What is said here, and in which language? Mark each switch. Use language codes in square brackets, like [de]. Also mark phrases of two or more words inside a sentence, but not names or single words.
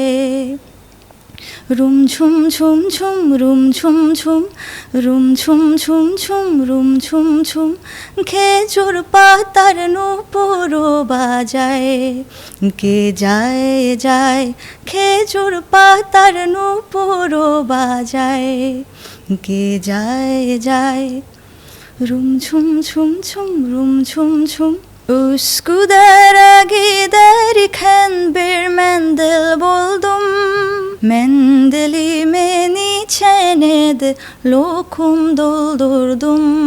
[bn] রুম ঝুম ঝুম ঝুম রুম ঝুম ঝুম, রুম ঝুম ঝুম ঝুম রুম ঝুম ঝুম, খেজুর পাতার নূপুর বাজায়। কে যায় যায় খেজুর পাতার নূপুর বাজায়, কে যায় যায়। রুম ঝুম ঝুম ঝুম রুম ঝুম ঝুm. [tr] Üsküdar'a giderken bir mendil buldum. Mendilime içine de lokum doldurdum.